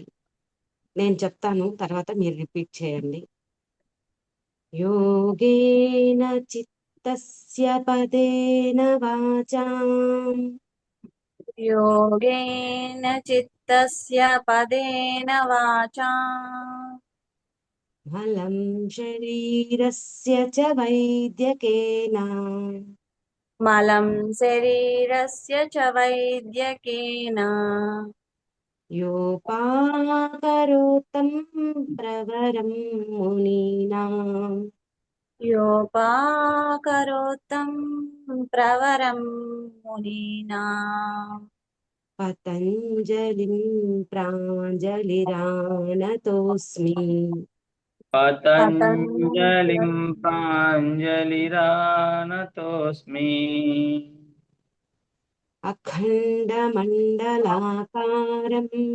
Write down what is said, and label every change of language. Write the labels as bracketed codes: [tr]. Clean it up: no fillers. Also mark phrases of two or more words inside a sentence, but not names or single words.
[te] నేను చెప్తాను, తర్వాత మీరు రిపీట్ చేయండి. [sa] యోగేన చిత్తస్య పదేన వాచాం योगेन चित्तस्य पदेन वाचा బలం శరీరస్య చ వైద్యకేన मलं शरीरस्य च वैद्यकेन యోపాకరోతం ప్రవరం మునీనాం योपाकरोतं प्रवरं मुनीना పతంజలిం ప్రాంజలిరానతోస్మి పతంజలిం ప్రాంజలిరానతోస్మి అఖండమండలాకారం